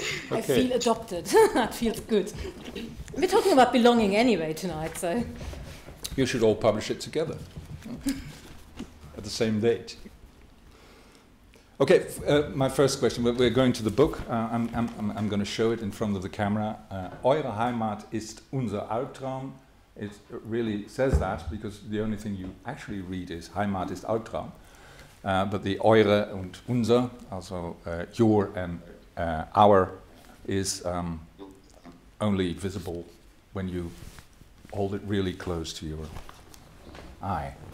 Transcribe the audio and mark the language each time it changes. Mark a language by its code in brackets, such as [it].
[en] I feel adopted. That feels good. We're talking about belonging anyway tonight, so. You should all publish it together at the same date. Okay, my first question. We're going to the book. I'm going to show it in front of the camera. [de] Eure Heimat ist unser Albtraum. [en] It really says that because the only thing you actually read is [de] Heimat ist Albtraum. [en] But the [de] Eure und unser, [en] also your and our, is only visible when you hold it really close to your eye.